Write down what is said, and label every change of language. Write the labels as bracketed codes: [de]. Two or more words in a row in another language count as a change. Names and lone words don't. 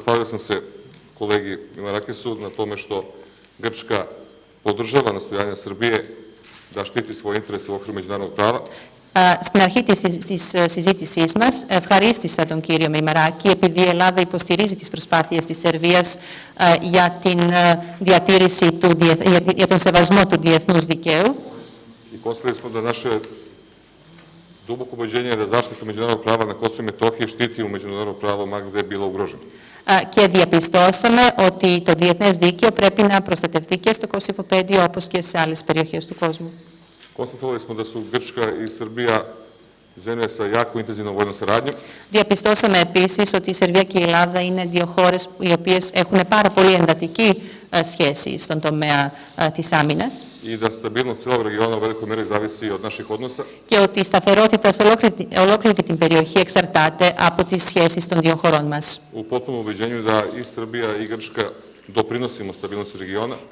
[sr] zahvalio sam se kolegi Marakesu na tome što Grčka podržava nastojanja Srbije da štiti svoje interese u okviru međunarodnog prava. [el] Στην αρχή της συζήτησής μας, ευχαρίστησα τον κύριο Μεϊμαράκη επειδή η Ελλάδα υποστηρίζει τις προσπάθειες της Σερβίας για την διατήρηση για τον σεβασμό του διεθνούς δικαίου. [sr] I postavili smo da naše duboko ubeđenje je da zaštitu međunarodnog prava na Kosovu i Metohiji štiti u međunarodno pravo ma gde je bilo ugroženo. [el] Και διαπιστώσαμε ότι το διεθνές δίκαιο πρέπει να προστατευτεί και στο Κωσυφοπαίδιο όπως και σε άλλες περιοχές του κόσμου. [sr] Konstatovali smo da su Grčka i Srbija zemlje sa jako intenzivnom vojnom saradnjom. [el] Διαπιστώσαμε επίσης ότι η Σερβία και η Ελλάδα είναι δύο χώρες οι οποίες έχουν πάρα πολύ εντατική σχέση στον τομέα της άμυνας. [sr] I da stabilnost celog regiona u velikoj meri zavisi od naših odnosa. [el] Και ότι η σταθερότητα σε ολόκληρη την περιοχή εξαρτάται από τις σχέσεις των δύο χωρών μας. [sr] U potpunom ubeđenju da i Srbija i Grčka doprinosimo stabilnosti regiona.